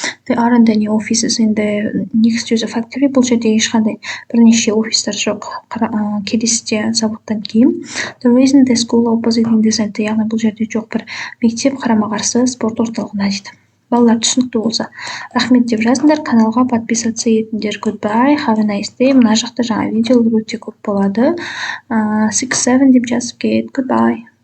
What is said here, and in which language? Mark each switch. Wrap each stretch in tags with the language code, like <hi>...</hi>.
<en>There aren't any offices in the next to the factory.</en> <kk>Бұл жерде ешқандай бірнеше офистер жоқ келесіде заводтан кейін.</kk> <en>There isn't a school opposite in the center.</en> <kk>Яғни бұл жерде жоқ бір мектеп қарама-қарсы спорт орталығына дейді. Балалар түсінікті болса рахмет деп жазыңдар, каналға подписаться етіңдер.</kk> <en>Goodbye, have a nice day.</en> <kk>Мына жақта жаңа видеолар өте көп болады. 6-7 деп жазып кет. Goodbye.</kk>